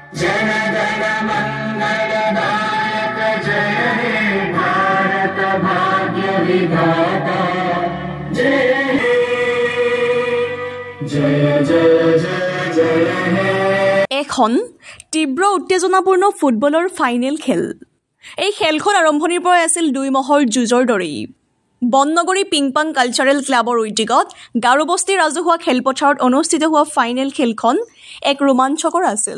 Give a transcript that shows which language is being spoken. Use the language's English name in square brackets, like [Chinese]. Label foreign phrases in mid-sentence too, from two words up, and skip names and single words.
[Bangla] জনগণ মঙ্গলদায়ক জয় হে ভারত ভাগ্য বিধাতা জয় হে জয় জয় জয় জয় হে। [Assamese] এখন তীব্ৰ উত্তেজনাপূৰ্ণ ফুটবলৰ ফাইনেল খেল। এই খেলখন আৰম্ভণিৰ পৰাই আছিল 2 মাহৰ যুঁজৰ দৰেই। বননগৰী পিংপাং কালচাৰেল ক্লাবৰ উদ্যোগত গাৰোবস্তি ৰাজহুৱা খেলপথাৰত অনুষ্ঠিত হোৱা ফাইনেল খেলখন এক ৰোমাঞ্চকৰ আছিল।